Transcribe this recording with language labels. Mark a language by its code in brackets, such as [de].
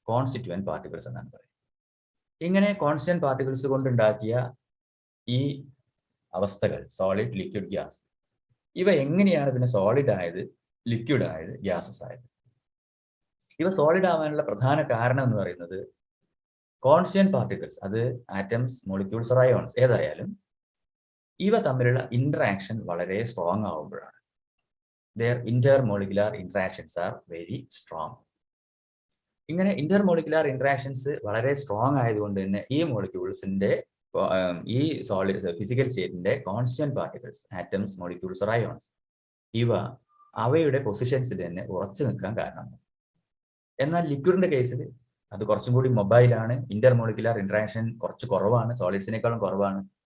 [ml] Constituent particles എന്നാണ് പറയുക. ഇങ്ങനെ കോൺസ്റ്റന്റ് പാർട്ടിക്കിൾസ് കൊണ്ടുണ്ടാക്കിയ ഈ അവസ്ഥകൾ സോളിഡ്, ലിക്വിഡ്, ഗ്യാസ്, ഇവ എങ്ങനെയാണ് പിന്നെ സോളിഡ് ആയത്, ലിക്വിഡ് ആയത്, ഗ്യാസസ് ആയത്? ഇവ സോളിഡ് ആവാനുള്ള പ്രധാന കാരണം എന്ന് പറയുന്നത് കോൺസ്റ്റന്റ് പാർട്ടിക്കിൾസ്, അത് ആറ്റംസ്, മോളിക്യൂൾസ്, അയോൺസ് ഏതായാലും ഇവ തമ്മിലുള്ള ഇന്ററാക്ഷൻ വളരെ strong ആവുമ്പോഴാണ്. [en] their intermolecular interactions are very strong. [ml] ഇങ്ങനെ ഇന്റർമോളിക്കുലാർ ഇന്ററാക്ഷൻസ് വളരെ സ്ട്രോങ് ആയതുകൊണ്ട് തന്നെ ഈ മോളിക്യൂൾസിന്റെ ഈ സോളിഡ് ഫിസിക്കൽ സ്റ്റേറ്റിന്റെ constant particles, atoms, molecules, ions, ഇവ അവയുടെ പൊസിഷൻസിൽ തന്നെ ഉറച്ചു നിൽക്കാൻ കാരണമാണ്. എന്നാൽ ലിക്വിഡിന്റെ കേസിൽ അത് കുറച്ചും കൂടി മൊബൈലാണ്, ഇന്റർമോളിക്കുലാർ ഇന്ററാക്ഷൻ കുറച്ച് കുറവാണ്, സോളിഡ്സിനേക്കാളും കുറവാണ്.